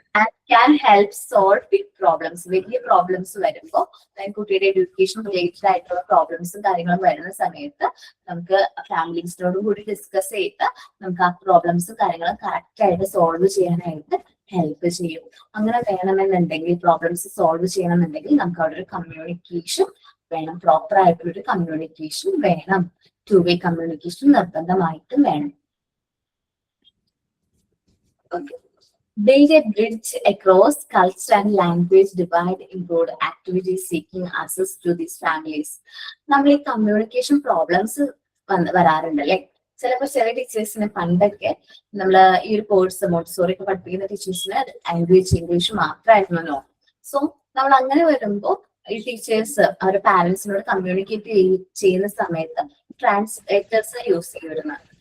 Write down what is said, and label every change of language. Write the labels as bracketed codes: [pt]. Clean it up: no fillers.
[en] and can help solve big problems. [ml] വലിയ problems വരുമ്പോൾ കുട്ടിയുടെ എഡ്യൂക്കേഷൻ റിലേറ്റഡ് ആയിട്ടുള്ള പ്രോബ്ലംസും കാര്യങ്ങളും വരുന്ന സമയത്ത് നമുക്ക് ഫാമിലീസിനോടും കൂടി ഡിസ്കസ് ചെയ്ത് നമുക്ക് ആ പ്രോബ്ലംസും കാര്യങ്ങളും കറക്റ്റ് ആയിട്ട് സോൾവ് ചെയ്യാനായിട്ട് ഹെൽപ്പ് ചെയ്യും. അങ്ങനെ വേണമെന്നുണ്ടെങ്കിൽ പ്രോബ്ലംസ് സോൾവ് ചെയ്യണമെന്നുണ്ടെങ്കിൽ നമുക്ക് അവിടെ ഒരു കമ്മ്യൂണിക്കേഷൻ വേണം, പ്രോപ്പർ ആയിട്ടുള്ളൊരു കമ്മ്യൂണിക്കേഷൻ വേണം, 2-way കമ്മ്യൂണിക്കേഷൻ നിർബന്ധമായിട്ടും വേണം. [en] Okay. Build a bridge across culture and language divide, include activities seeking access to these families. [ml] നമ്മൾ ഈ കമ്മ്യൂണിക്കേഷൻ പ്രോബ്ലംസ് വരാറുണ്ട് അല്ലെ. ചിലപ്പോൾ ചില ടീച്ചേഴ്സിന് പണ്ടൊക്കെ നമ്മള് ഈ ഒരു കോഴ്സ് മോണ്ടിസോറി ഒക്കെ പഠിപ്പിക്കുന്ന ടീച്ചേഴ്സിന് ലാംഗ്വേജ് ഇംഗ്ലീഷ് മാത്രമായിരുന്നല്ലോ. സോ നമ്മൾ അങ്ങനെ വരുമ്പോൾ ഈ ടീച്ചേഴ്സ് അവരുടെ പാരന്റ്സിനോട് കമ്മ്യൂണിക്കേറ്റ് ചെയ്യുന്ന സമയത്ത് ട്രാൻസ്ലേറ്റേഴ്സ് യൂസ് ചെയ്യുന്നത്.